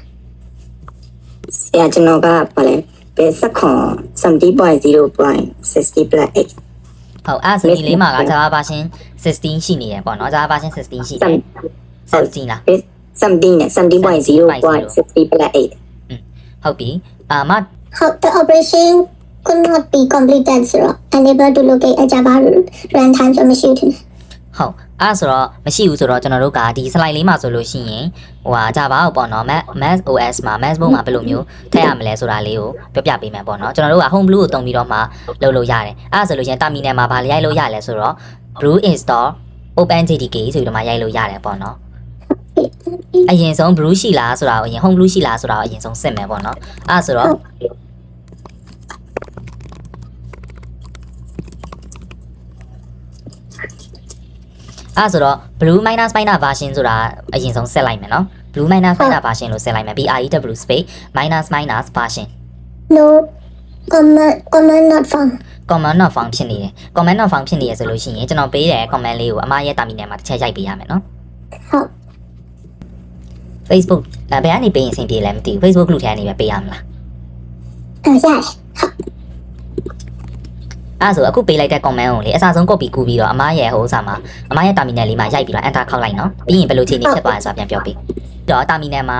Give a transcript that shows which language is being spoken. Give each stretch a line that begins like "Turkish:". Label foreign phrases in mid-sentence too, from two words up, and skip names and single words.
Burmese: ဆရာကျွန်တော်ကဘာလဲဘယ်70.0.60+8 ဟုတ်အဲ့ဆိုဒီလေးမှာက Java version 16ရှိနေတယ်ပေါ့နော် Java version 16ရှိတယ်17လား 17နဲ့ 70.0.60+8 ဟုတ်ပြီမ
English: How the operation could not be completed so unable to locate a Java runtime
Burmese: ဆိုမရှိဘူးထင်တယ် ဟုတ်အဲ့ဆိုတော့မရှိဘူးဆိုတော့ကျွန်တော်တို့ကဒီ slide လေးမှာဆိုလို့ရှိရင်ဟိုဟာ Java ကိုပေါ့နော် Mac OS မှာ Macbook မှာဘယ်လို မျိုးထည့်ရမလဲဆိုတာလေးကိုပြောပြပေးမယ်ပေါ့နော်ကျွန်တော်တို့က Home Blue ကိုတုံးပြီးတော့မှလုပ်လို့ရတယ် အဲ့ဆိုလို့ရှိရင် terminal မှာဘာရိုက်လို့ရလဲဆိုတော့
English: brew install openjdk
Burmese: ဆိုပြီးတော့မှရိုက်လို့ရတယ်ပေါ့နော်အရင်ဆုံး brew ရှိလားဆိုတာကိုအရင် Home Blue ရှိလားဆိုတာကိုအရင်ဆုံးစစ်မယ်ပေါ့နော်အဲ့ဆိုတော့အဲ့ဆိုတော့
English: blue minus version
Burmese: ဆိုတာအရင်ဆုံးဆက်လိုက်မယ်နော်
English: blue minus version
Burmese: လို့ဆက်လိုက်မယ်
English: brew space minus version no command not found command not found
Burmese: ဖြစ်နေတယ်
English: command not found
Burmese: ဖြစ်နေရဆိုလို့ရှိရင်ကျွန်တော်ပေးတဲ့ command လေးကိုအမရဲ့ terminal မှာတစ်ချက်ရိုက်ပေးရမယ်နော် ဟုတ် Facebook ဘယ်ကနေပေးရင်အဆင်ပြေလဲမသိဘူး Facebook လူထဲကနေပဲပေးရမလား ရတယ် အဲ့ဆိုအခုပေးလိုက်တဲ့ comment ကိုလေအစားဆုံး copy ကူးပြီးတော့အမရဲ့ဟိုဥစားမှာအမရဲ့ terminal လေးမှာရိုက်ပြီးတော့ enter ခောက်လိုက်နော်ပြီးရင်ဘယ်လိုခြေနေဖြစ်သွားလဲဆိုတာပြန်ပြောပေးတော့ terminal မှာ